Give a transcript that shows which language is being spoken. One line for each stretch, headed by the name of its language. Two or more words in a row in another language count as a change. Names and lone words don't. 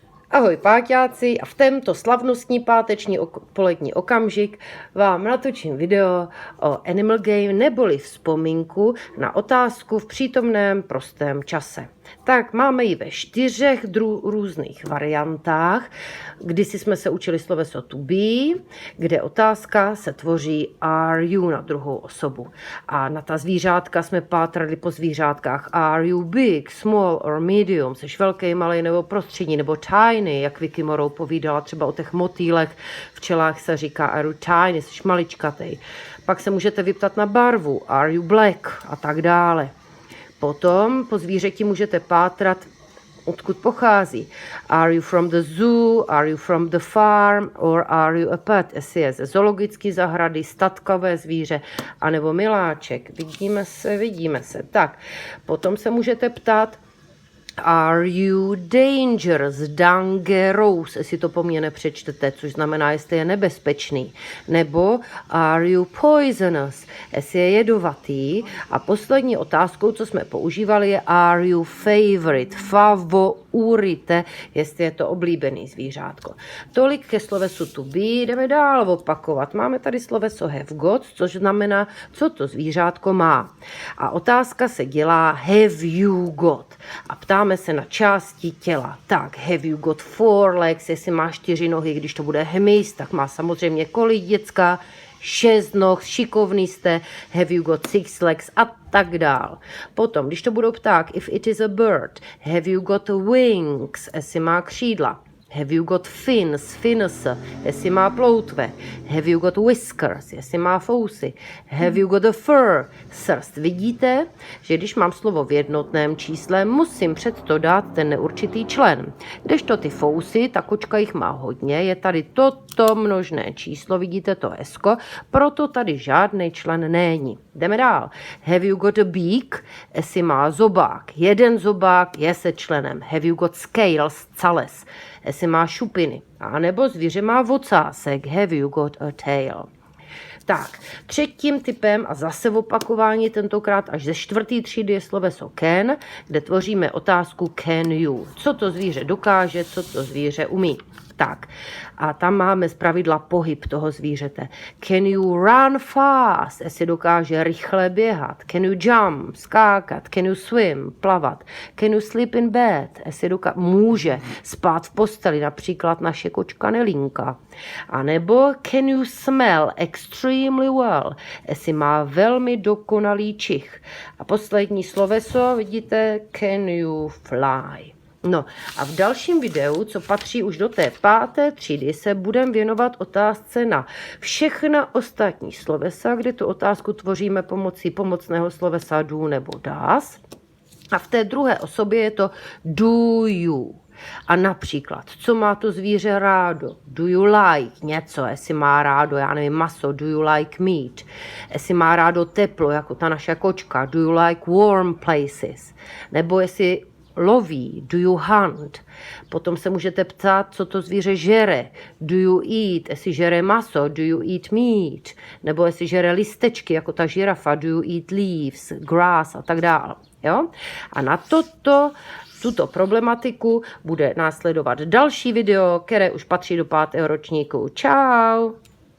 Czech: Ahoj páťáci, a v tento slavnostní páteční polední okamžik vám natočím video o
English: Animal Game
Czech: neboli vzpomínku na otázku v přítomném prostém čase. Tak máme ji ve 4 různých variantách. Kdysi jsme se učili sloveso
English: to be,
Czech: kde otázka se tvoří
English: are you
Czech: na druhou osobu. A na ta zvířátka jsme pátrali po zvířátkách
English: are you big, small or medium,
Czech: seš velký, malý nebo prostřední, nebo tiny, jak Vicky Morrow povídala třeba o těch motýlech, včelách se říká
English: are you tiny,
Czech: seš maličkatej. Pak se můžete vyptat na barvu,
English: are you black
Czech: a tak dále. Potom po zvířeti můžete pátrat, odkud pochází.
English: Are you from the zoo, are you from the farm, or are you a pet?
Czech: Jestli je ze zoologické zahrady, statkové zvíře, anebo miláček. Vidíme se. Tak, potom se můžete ptát,
English: are you dangerous,
Czech: jestli to po mně nepřečtete, což znamená, jestli je nebezpečný.
English: Nebo are you poisonous,
Czech: jestli je jedovatý. A poslední otázkou, co jsme používali, je
English: are you favorite,
Czech: jestli je to oblíbený zvířátko. Tolik ke slovesu
English: to be,
Czech: jdeme dál opakovat. Máme tady sloveso
English: have got,
Czech: což znamená, co to zvířátko má. A otázka se dělá
English: have you got.
Czech: A ptáme se na části těla. Tak,
English: have you got 4 legs,
Czech: jestli má 4 nohy, když to bude hmyz, tak má samozřejmě kolik děcka, 6 noh, šikovný jste,
English: have you got 6 legs
Czech: a tak dál. Potom, když to budou pták,
English: if it is a bird, have you got wings,
Czech: jestli má křídla.
English: Have you got fins,
Czech: jestli má ploutve.
English: Have you got whiskers,
Czech: jestli má fousy.
English: Have you got a fur,
Czech: srst. Vidíte, že když mám slovo v jednotném čísle, musím před to dát ten neurčitý člen. Kdežto ty fousy, ta kočka jich má hodně, je tady toto množné číslo, vidíte to esko, proto tady žádný člen není. Jdeme dál.
English: Have you got a beak,
Czech: jestli má zobák. Jeden zobák je se členem.
English: Have you got scales,
Czech: cales, jestli má šupiny. A nebo zvíře má vocásek.
English: Have you got a tail.
Czech: Tak, třetím typem a zase v opakování, tentokrát až ze 4. třídy je sloveso can, kde tvoříme otázku
English: can you.
Czech: Co to zvíře dokáže, co to zvíře umí. Tak, a tam máme zpravidla pohyb toho zvířete.
English: Can you run fast,
Czech: jestli dokáže rychle běhat.
English: Can you jump, skákat. Can you swim, plavat. Can you sleep in bed,
Czech: jestli může spát v posteli, například naše kočka Nelinka. A nebo
English: can you smell extremely well,
Czech: jestli má velmi dokonalý čich. A poslední sloveso, vidíte,
English: can you fly.
Czech: No a v dalším videu, co patří už do té 5. třídy, se budeme věnovat otázce na všechna ostatní slovesa, kde tu otázku tvoříme pomocí pomocného slovesa do nebo does. A v té druhé osobě je to
English: do you.
Czech: A například, co má to zvíře rádo?
English: Do you like
Czech: něco, jestli má rádo, já nevím, maso,
English: do you like meat?
Czech: Jestli má rádo teplo, jako ta naše kočka,
English: do you like warm places?
Czech: Nebo jestli loví,
English: do you hunt?
Czech: Potom se můžete ptát, co to zvíře žere.
English: Do you eat?
Czech: Jestli žere maso,
English: do you eat meat?
Czech: Nebo jestli žere listečky, jako ta žirafa,
English: do you eat leaves, grass
Czech: a tak dále. Jo? A na tuto problematiku bude následovat další video, které už patří do 5. ročníku. Čau!